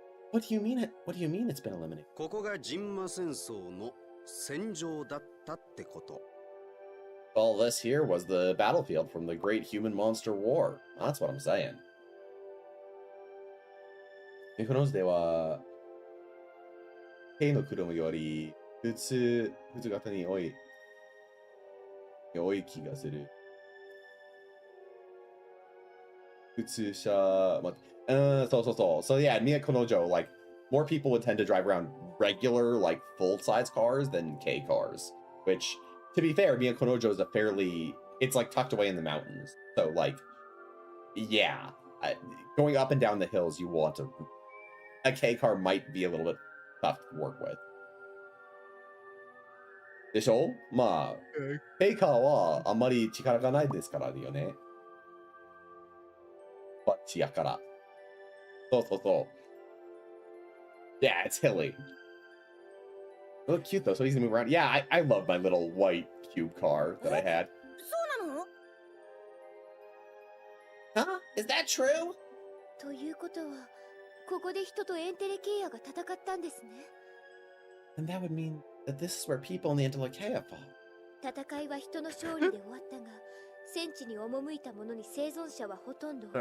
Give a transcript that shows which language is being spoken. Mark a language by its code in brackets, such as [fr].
[en] What do you mean? What do you mean it's been eliminated? [ja] ここがジンマ戦争の戦場だったってこと。 [en] Well, this here was the battlefield from the Great Human Monster War. That's what I'm saying. [ja] このでは、Kの車より普通型に多い気がする。 [en] 普通車、So yeah, Miyakonojo, like, more people would tend to drive around regular, like, full-size cars than K cars. Which, to be fair, Miyakonojo is it's, like, tucked away in the mountains. So, like, yeah. Going up and down the hills, a K car might be a little bit tough to work with. [ja] でしょ？まあ、K カーはあんまり力がないですからよね。バッチやから。そう。 [en] Yeah, it's hilly. They look cute though, so easy to move around. Yeah, I love my little white cube car that I had. [ja] そうなの？ [en] Huh? Is that true? [ja] ということは、ここで人とエンテレケイアが戦ったんですね。 [en] And that would mean that this is where people in the Entelecheia fought. [ja] 戦いは人の勝利で終わったが、戦地に赴いた者に生存者はほとんどおら